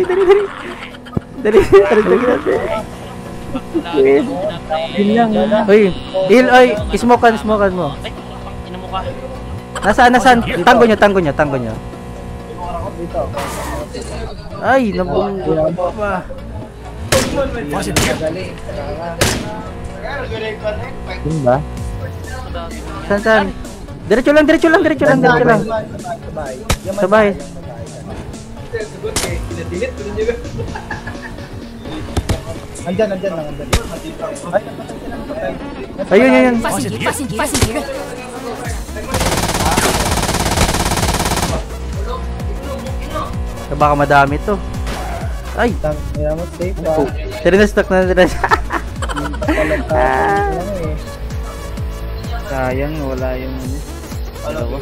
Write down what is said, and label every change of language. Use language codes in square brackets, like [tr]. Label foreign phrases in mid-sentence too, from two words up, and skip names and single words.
[en] Trash talkin [tl] natin. Uy, smokean mo. Ay, ina mo ka. Nasaan? Tanggo nyo. Ay, nabunggo pa. [zh] 发现敌人， [tl] Yun ba? Saan? Diretso lang. Sabay. Andyan lang. Ayun. [zh] 发现敌人。 [tl] Baka madami to. Ay, Kaya mo safe ba? tinastock na nila. sayang wala yung dalawa.